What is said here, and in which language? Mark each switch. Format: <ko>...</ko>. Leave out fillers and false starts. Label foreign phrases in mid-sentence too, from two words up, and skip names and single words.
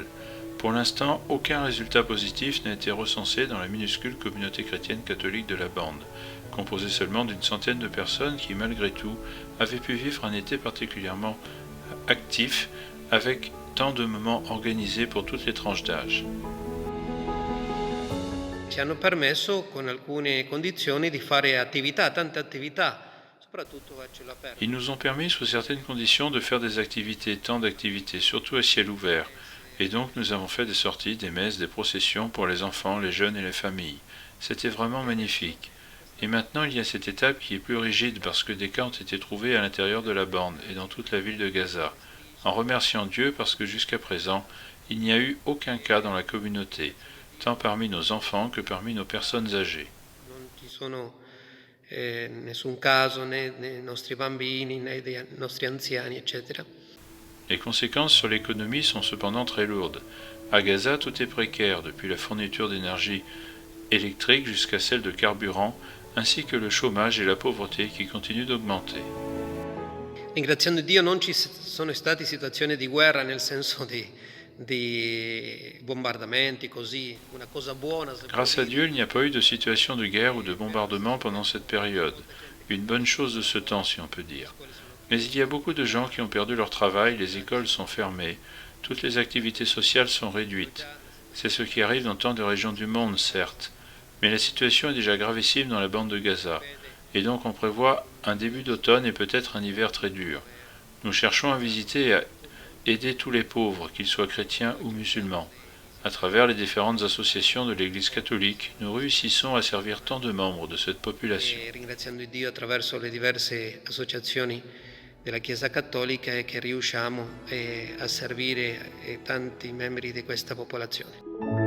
<fr>Pour l'instant, aucun résultat positif n'a été recensé dans la minuscule communauté chrétienne catholique de la bande, composée seulement d'une centaine de personnes qui, malgré tout, avaient pu vivre un été particulièrement actif, avec tant de moments organisés pour toutes les tranches d'âge.</fr> <it>Ci hanno permesso, con alcune condizioni, di fare attività, tante attività, soprattutto a cielo aperto.</it> <fr>Ils nous ont permis, sous certaines conditions, de faire des activités, tant d'activités, surtout à ciel ouvert. Et donc nous avons fait des sorties, des messes, des processions pour les enfants, les jeunes et les familles. C'était vraiment magnifique. Et maintenant il y a cette étape qui est plus rigide parce que des cas ont été trouvés à l'intérieur de la bande et dans toute la ville de Gaza. En remerciant Dieu parce que jusqu'à présent, il n'y a eu aucun cas dans la communauté, tant parmi nos enfants que parmi nos personnes âgées.</fr> <it>Non ci sono nessun caso né nei nostri bambini né dei nostri anziani, eccetera.</it> <fr>Les conséquences sur l'économie sont cependant très lourdes. À Gaza, tout est précaire, depuis la fourniture d'énergie électrique jusqu'à celle de carburant, ainsi que le chômage et la pauvreté qui continuent d'augmenter.</fr> <it>Ringraziando Dio non ci sono state situazioni di guerra nel senso di bombardamenti, così, una cosa buona.</it> <fr>Grâce à Dieu, il n'y a pas eu de situation de guerre ou de bombardement pendant cette période. Une bonne chose de ce temps, si on peut dire. Mais il y a beaucoup de gens qui ont perdu leur travail, les écoles sont fermées, toutes les activités sociales sont réduites. C'est ce qui arrive dans tant de régions du monde, certes, mais la situation est déjà gravissime dans la bande de Gaza, et donc on prévoit un début d'automne et peut-être un hiver très dur. Nous cherchons à visiter et à aider tous les pauvres, qu'ils soient chrétiens ou musulmans. À travers les différentes associations de l'Église catholique, nous réussissons à servir tant de membres de cette population.</fr> <it>E ringraziando Dio attraverso le diverse associazioni della Chiesa Cattolica e che riusciamo a servire tanti membri di questa popolazione.</it>